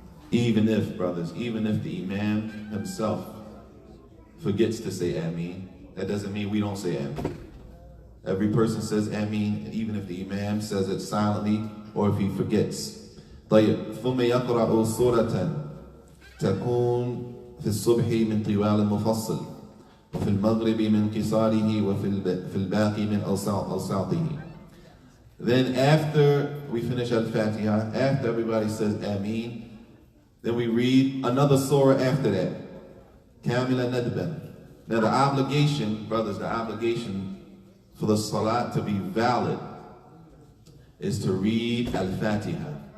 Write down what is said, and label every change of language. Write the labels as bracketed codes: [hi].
[en] Even if, brothers, even if the imam himself forgets to say Ameen, that doesn't mean we don't say Ameen. Every person says Ameen, even if the imam says it silently or if he forgets. [ar] طيب. ثم يقرأ سورة تكون في الصبح من طوال المفصل وفي المغرب من قصاره وفي الباقي من أوساطه. [en] Then after we finish Al-Fatiha, after everybody says Ameen, then we read another surah after that. Kamila Nadban. Now the obligation, brothers, the obligation for the salat to be valid is to read Al-Fatiha.